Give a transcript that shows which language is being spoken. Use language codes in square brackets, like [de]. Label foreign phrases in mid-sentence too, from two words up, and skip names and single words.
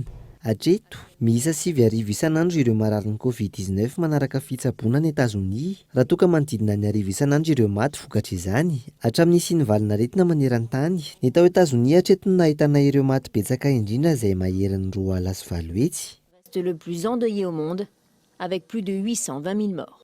[mg] Hatreto miisa 7,000 isanandro ireo marary ny Covid-19 manaraka fitsaboana any États-Unis raha toa ka manodidina ny 1,000 isanandro ireo maty vokatra izany. Hatramin'ny isian'ny valinaretina maneran-tany ny tao États-Unis hatreto no nahitana ireo maty betsaka indrindra izay maherin'ny 2 sy 4 hetsy. [fr] Reste le plus endeuillé au monde avec plus de 820 000 morts.